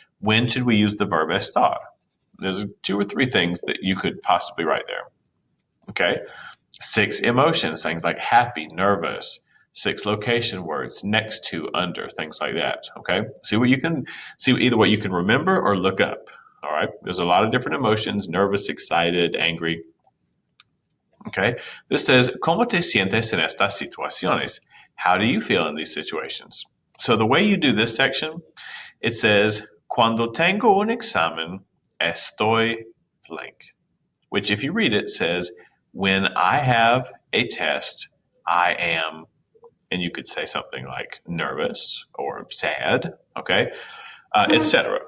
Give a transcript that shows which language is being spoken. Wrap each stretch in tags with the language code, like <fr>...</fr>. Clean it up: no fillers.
<en>When should we use the verb estar? There's 2 or 3 things that you could possibly write there. Okay? 6 emotions, things like happy, nervous. 6 location words, next to, under, things like that. Okay? See either what you can remember or look up. All right? There's a lot of different emotions, nervous, excited, angry. Okay? This says,</en> <es>¿Cómo te sientes en estas situaciones?</es> <en>How do you feel in these situations? So the way you do this section, it says,</en> <es>Cuando tengo un examen, estoy</es> <en>blank, which if you read it says, when I have a test, I am, and you could say something like nervous or sad, okay, etc.</en>